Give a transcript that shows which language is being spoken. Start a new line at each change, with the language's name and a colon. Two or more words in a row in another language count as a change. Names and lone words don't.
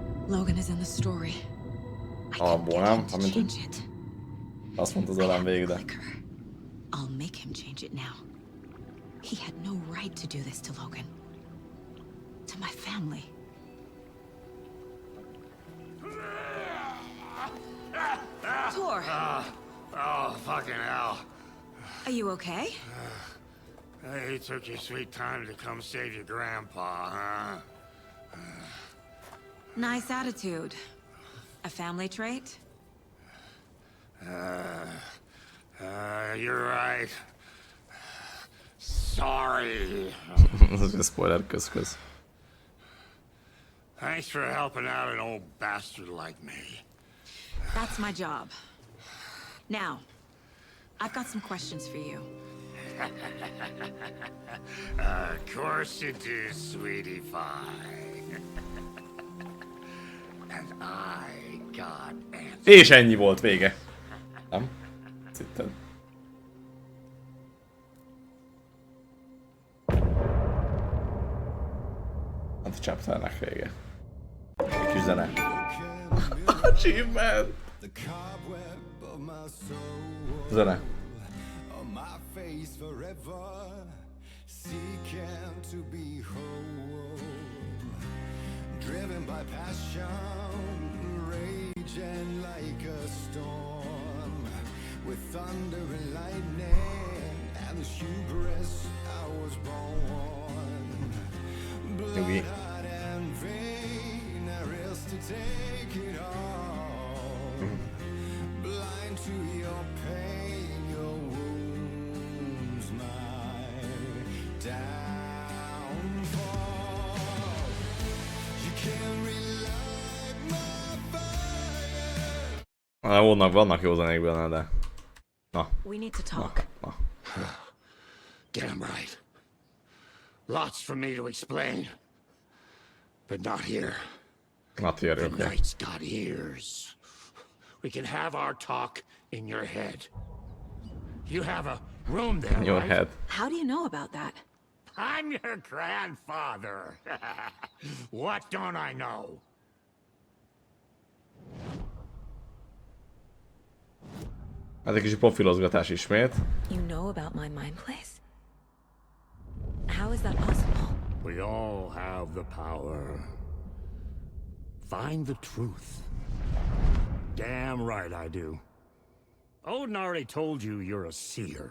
English: Logan is in the story. I can
Hungarian: Abból,
English: get
Hungarian: nem?
English: him to
Hungarian: Amint
English: change it.
Hungarian: azt mondta az
English: I
Hungarian: elem
English: have the
Hungarian: végre.
English: clicker. I'll make him change it now. He had no right to do this to Logan. To my family. Tor, Oh, fucking hell. are you okay? Hey, you took your sweet time to come save your grandpa, huh? Nice attitude. A family trait? You're right. Sorry.
Hungarian: Ez egy spoiler köz.
English: Thanks for helping out an old bastard like me. That's my job. Now, I've got some questions for you. Of course you do, sweetie pie. And I got answers.
Hungarian: És ennyi volt vége. Nem? Szitten. Hát a chapternek vége. Egy kis zene. Achievement! Zene.
English: Driven by passion, raging like a storm, with thunder and lightning, and the hubris I was born. Blood and vein, I risk to take it all. Blind to your pain, your wounds, my downfall.
Hungarian: Vannak jó zenék benne, de... Na.
English: We need to talk.
Hungarian: Na.
English: Damn right. Lots for me to explain. But not here. Not here, The okay. night's got ears. We can have our talk in your head. You have a room there, In your right? head. How do you know about that? I'm your grandfather. What don't I know?
Hungarian: Ez egy kicsi profilozgatás ismét.
English: You know about my mind place? How is that possible? We all have the power. Find the truth. Damn right I do. Odin already told you you're a seer.